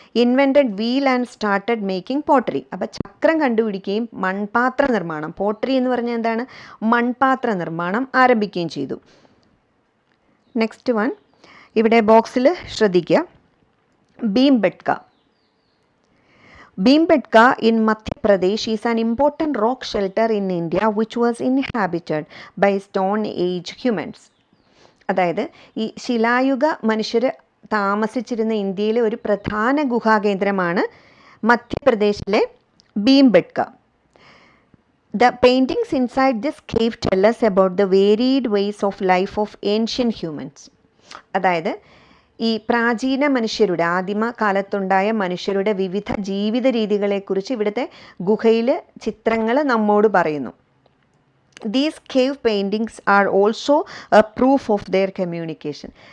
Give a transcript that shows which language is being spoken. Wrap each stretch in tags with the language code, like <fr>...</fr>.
<en>Invented wheel and started making pottery.</en> <ml>അപ്പോൾ ചക്രം കണ്ടുപിടിക്കുകയും മൺപാത്ര നിർമ്മാണം, പോട്ടറി എന്ന് പറഞ്ഞാൽ എന്താണ്, മൺപാത്ര നിർമ്മാണം ആരംഭിക്കുകയും ചെയ്തു. നെക്സ്റ്റ് വൺ, ഇവിടെ ബോക്സിൽ ശ്രദ്ധിക്കുക, Bhimbetka.</ml> <en>Bhimbetka in Madhya Pradesh is an important rock shelter in India which was inhabited by Stone Age humans.</en> <ml>അതായത് ഈ ശിലായുഗ മനുഷ്യർ താമസിച്ചിരുന്ന ഇന്ത്യയിലെ ഒരു പ്രധാന ഗുഹാകേന്ദ്രമാണ് മധ്യപ്രദേശിലെ Bhimbetka.</ml> <en>The paintings inside this cave tell us about the varied ways of life of ancient humans.</en> <ml>അതായത് ഈ പ്രാചീന മനുഷ്യരുടെ, ആദിമ കാലത്തുണ്ടായ മനുഷ്യരുടെ വിവിധ ജീവിത രീതികളെക്കുറിച്ച് ഇവിടുത്തെ ഗുഹയിൽ ചിത്രങ്ങൾ നമ്മോട് പറയുന്നു.</ml> <en>These cave paintings are also a proof of their communication.</en>